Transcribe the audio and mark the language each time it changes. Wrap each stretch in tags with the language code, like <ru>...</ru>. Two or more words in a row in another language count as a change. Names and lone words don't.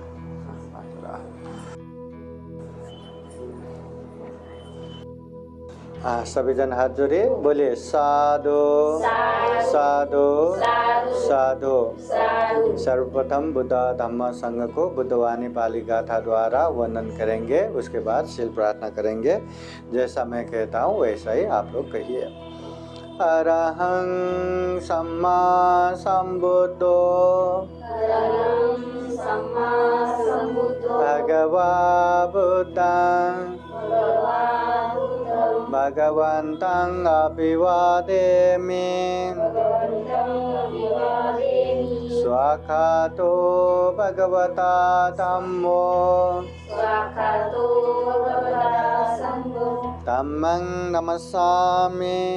<hi>सभी जन हाथ जोड़िए, बोलिए साधु साधु साधु। सर्वप्रथम बुद्ध धम्म संघ को बुद्धवाणी पाली गाथा द्वारा वर्णन करेंगे, उसके बाद शील प्रार्थना करेंगे। जैसा मैं कहता हूँ वैसा ही आप लोग कहिए।</hi> <pi>अरहं सम्मा संबुद्धो भगवा बुद्धं भगवन्तं अभिवादेमि स्वाखातो भगवता धम्मो धम्मं नमस्सामि</pi>